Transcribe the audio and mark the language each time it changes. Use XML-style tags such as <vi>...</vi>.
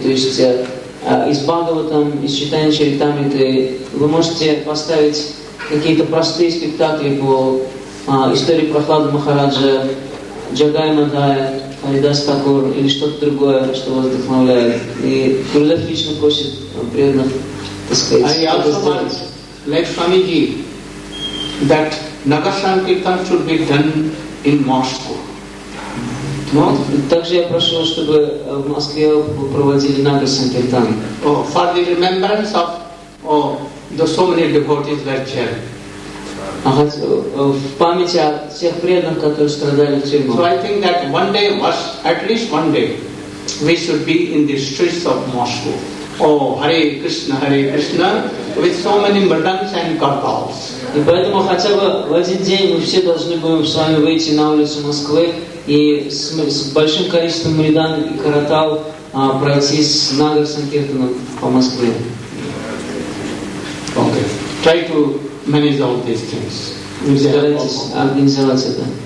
<ru>То есть из Бхагаватам, из Чайтанья Чаритамриты вы можете поставить какие-то простые спектакли по истории Прохлады Махараджа, Джагай Мадхая, Харидас Такур или что-то другое, что вас вдохновляет. И Гурудев лично просит преданных, так сказать,</ru> <en>I also want, like Swamiji, that Nagar Sankirtan should be done in Moscow. No?</en> <ru>Также я прошу, чтобы в Москве проводили Нагар Санкиртан.</ru> <en>For the remembrance of the so many devotees were killed.</en> <ru>В память о тех преданных, которые страдали в тюрьмах.</ru> <en>So I think that one day, at least one day, we should be in the streets of Moscow. Oh, Hare Krishna, with so many mridans and kartals.</en> <ru>И поэтому хотя бы в один день мы все должны будем с вами выйти на улицу Москвы и с большим количеством мридан и каратал пройти с Нагар Санкиртаном по Москве.</ru> <en>Okay. Try to manage all these things.</en> <ru>Старайтесь организовать это.</ru>